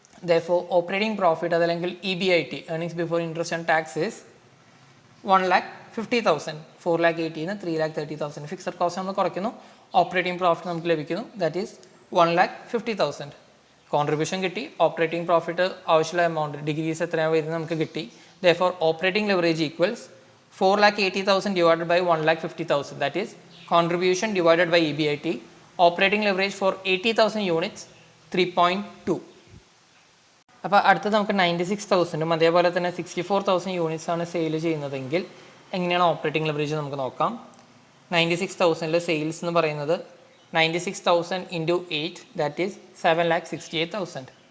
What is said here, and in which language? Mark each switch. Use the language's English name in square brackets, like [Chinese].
[English] Therefore operating profit അതല്ലെങ്കിൽ EBIT earnings before interest and tax is 1,50,000. [Malayalam] 4,80,000 3,30,000. Fixed cost നമ്മൾ കുറയ്ക്കുന്നു, operating profit നമുക്ക് ലഭിക്കുന്നു, [English] That is 1,50,000. [Malayalam] കോൺട്രിബ്യൂഷൻ കിട്ടി, ഓപ്പറേറ്റിംഗ് പ്രോഫിറ്റ് ആവശ്യമുള്ള എമൗണ്ട് ഡിഗ്രീസ് എത്രയാണ് വരുന്നത് നമുക്ക് കിട്ടി. [English] Therefore operating leverage equals 4,80,000 divided by 1,50,000, that is contribution divided by EBIT. Operating leverage for 80,000 units 3.2. [Malayalam] അപ്പോൾ അടുത്തത് നമുക്ക് 96,000 അതേപോലെ തന്നെ 64,000 യൂണിറ്റ്സ് ആണ് സെയിൽ ചെയ്യുന്നതെങ്കിൽ എങ്ങനെയാണ് ഓപ്പറേറ്റിംഗ് ലെവറേജ് നമുക്ക് നോക്കാം. 96,000 സെയിൽസ് എന്ന് പറയുന്നത് 96,000 ഇൻറ്റു 8 [English] That is 7,68,000.